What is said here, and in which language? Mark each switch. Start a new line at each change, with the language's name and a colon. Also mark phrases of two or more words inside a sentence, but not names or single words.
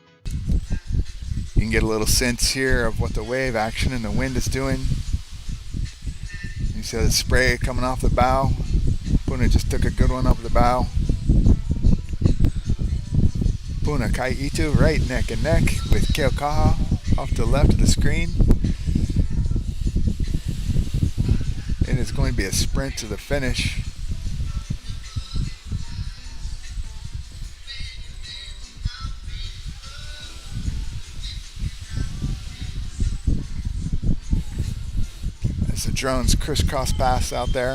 English: You can get a little sense here of what the wave action and the wind is doing. See the spray coming off the bow. Puna just took a good one off the bow. Puna ʻEhitu right neck and neck with Keaukaha off to the left of the screen. It is going to be a sprint to the finish. As the drones crisscross pass out there.